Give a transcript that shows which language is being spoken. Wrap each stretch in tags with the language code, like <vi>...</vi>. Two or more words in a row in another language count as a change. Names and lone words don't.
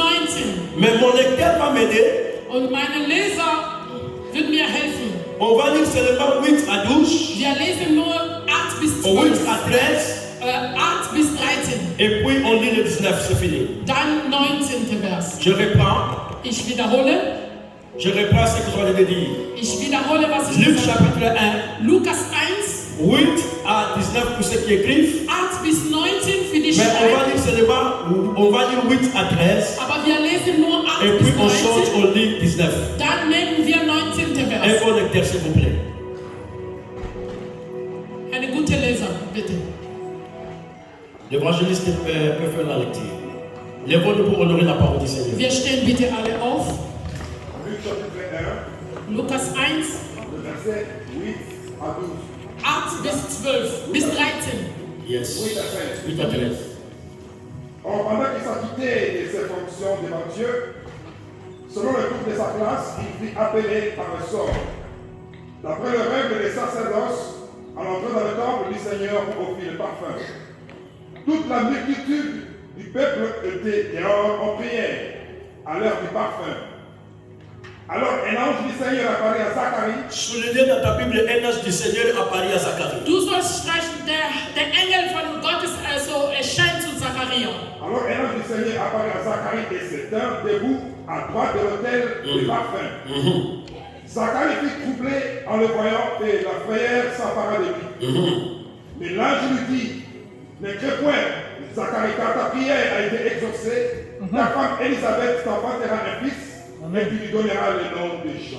<fr>Mais mon lecteur va m'aider.</fr> <de>Und meine Leser wird mir helfen.</de> <fr>On va lire seulement 8 à 12.</fr> <de>Wir lesen nur 8 bis 8 12.</de> <fr>à 13.</fr> <de>8 bis 13.</de> <fr>Et puis on lit le 19, c'est fini.</fr> <de>Dann 19. Vers.</de> <fr>Je reprends.</fr> <de>Ich wiederhole.</de> <fr>Je reprends ce que je viens de dire.</fr> <de>Ich wiederhole, was ich</de> <fr>Luc</fr> <de>gesagt habe.</de> <fr>chapitre 1.</fr> <de>Lukas 1.</de> <fr>8 à 19 pour ceux qui écrivent.</fr> <de>8 bis 19 für die</de> <fr>Mais on va</fr> <de>Schreiber.</de> <fr>lire seulement, on va lire 8 à 13.</fr> <de>Aber wir lesen nur 8</de> <fr>Et puis</fr> <de>bis</de> <fr>on change,</fr> <de>19.</de> <fr>on lit 19.</fr> <de>Dann nehmen wir 19.</de> <fr>Un</fr> <de>Vers.</de> <fr>bon lecteur, s'il vous plaît.</fr> <de>Eine gute Leser, bitte.</de> <fr>L'évangéliste peut faire la lecture. Lèvons-nous pour honorer la parole du Seigneur.</fr> <de>Wir stehen bitte alle auf.</de> <fr>Luc chapitre 1,</fr> <de>Lukas 1,</de> <fr>le verset 8 à 12.</fr> <de>8 bis 12, bis 13.</de> <fr>Yes. 8 à 13. 8 à 13. Or, pendant qu'il s'acquittait de ses fonctions devant Dieu, selon le groupe de sa classe, il fut appelé par le sort. D'après le règle des sacerdoces, en entrant dans le temple du Seigneur pour offrir le parfum. Toute la multitude du peuple était en prière à l'heure du parfum. Alors un ange du Seigneur apparut à Zacharie. Souligné dans ta Bible, un ange du Seigneur apparaît à Zacharie.</fr> <de>Du sollst streichen, der Engel von Gottes also erscheint zu Zachariah.</de> <fr>Alors un ange du Seigneur apparut à Zacharie et se tint debout à droite de l'autel du parfum. Zacharie fut troublé en le voyant et la frayeur s'empara de lui. Mais l'ange lui dit, ne crains point, Zacharie, car ta prière a été exaucée, ta femme Élisabeth t'enfantera un fils, et tu lui donneras le nom de Jean.</fr>